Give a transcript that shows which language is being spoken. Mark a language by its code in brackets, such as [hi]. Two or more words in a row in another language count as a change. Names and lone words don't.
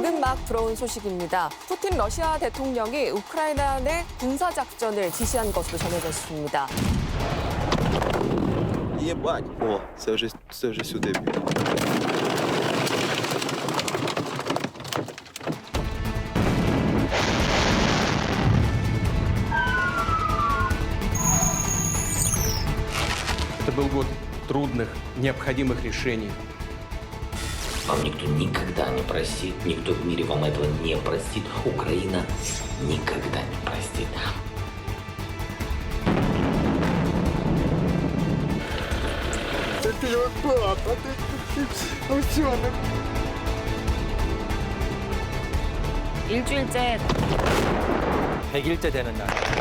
[ko] 막 들어온 소식입니다. 푸틴 러시아 대통령이 우크라이나 내 군사작전을 지시한 것으로 전해졌습니다. [uk] Єбать! О, це вже сюди. [ru] Это был год трудных, необходимых решений. Вам никто никогда не простит, никто в мире вам этого не простит. Украина никогда не простит. [ko] 일주일째 100일째 되는 날.